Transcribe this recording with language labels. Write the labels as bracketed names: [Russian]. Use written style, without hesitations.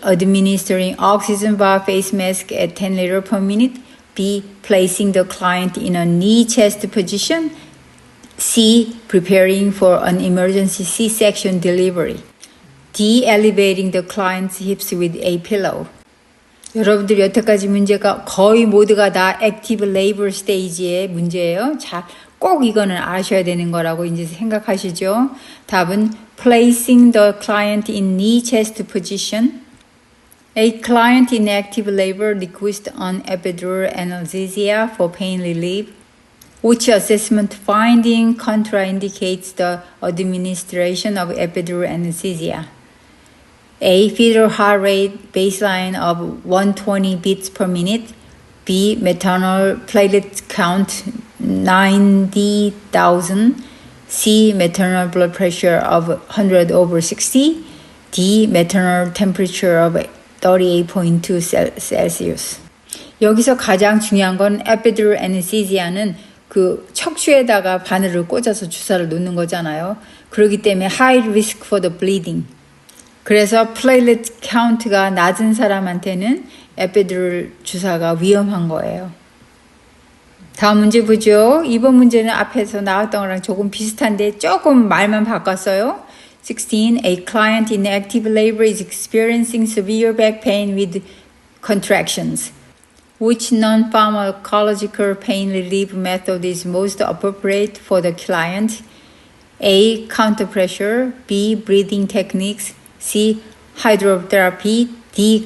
[English] Administering oxygen via face mask at 10 liters per minute. B. Placing the client in a knee chest position. C. Preparing for an emergency C-section delivery. D. Elevating the client's hips with a pillow. [Korean] 여러분들 여태까지 문제가 거의 모두가 다 active labor stage의 문제예요. 자, 꼭 이거는 아셔야 되는 거라고 이제 생각하시죠. 답은 [English] placing the client in knee chest position. A client in active labor requests an epidural anesthesia for pain relief. Which assessment finding contraindicates the administration of epidural anesthesia? A. Fetal heart rate baseline of 120 beats per minute. B. Maternal platelet count 90,000. C. Maternal blood pressure of 100/60. D. Maternal temperature of 38.2 Celsius. [Korean] 여기서 가장 중요한 건 epidural anesthesia는 그 척추에다가 바늘을 꽂아서 주사를 놓는 거잖아요. 그렇기 때문에 [English] high risk for the bleeding. [Korean] 그래서 platelet count가 낮은 사람한테는 에피듀럴 주사가 위험한 거예요. 다음 문제 보죠. 이번 문제는 앞에서 나왔던 거랑 조금 비슷한데 조금 말만 바꿨어요. [English] 16. A client in active labor is experiencing severe back pain with contractions. Which non-pharmacological pain relief method is most appropriate for the client? A. Counter pressure. B. Breathing techniques. C. Hydrotherapy. D.